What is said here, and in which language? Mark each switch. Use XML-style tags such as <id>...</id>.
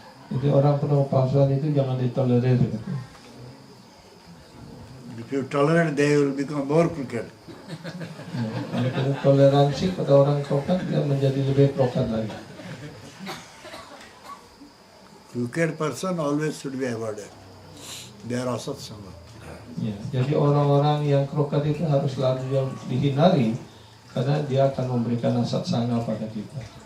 <id>Jadi orang penuh kepalsuan itu jangan ditolerir. Gitu.</id> <en>If you tolerate, they will become more crooked.</en> <id>Ya, kalau toleransi pada orang krokat, dia menjadi lebih krokat lagi.</id> <en>Crooked person always should be avoided. They are asatsanga.</en> <id>Ya, jadi orang-orang yang krokat itu harus selalu dihindari, karena dia akan memberikan asat sangga pada kita.</id>